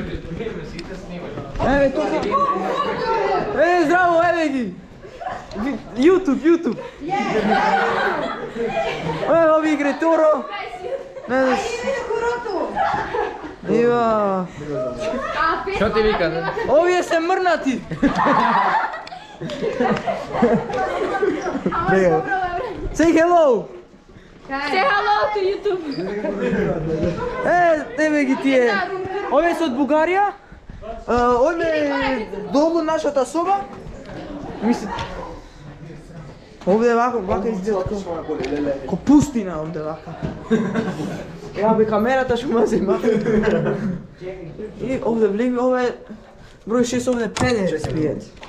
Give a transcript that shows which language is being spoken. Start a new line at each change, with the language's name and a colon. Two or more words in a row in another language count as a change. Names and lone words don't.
Macedonian: Еве тука. Здраво, еве ги. YouTube. Ови игре Торо. Ива. Што ти вика? Овие се мрнати.
English: Say hello. Say hello to YouTube.
Macedonian: Тебе ги тие. Овие се од Бугарија. Овде е долу нашата соба. Мисли. Овде вака изгледа ко пустина овде вака. Ја бе камерата што ме зема. И овде влеги, овде број 6, овде педер спијат.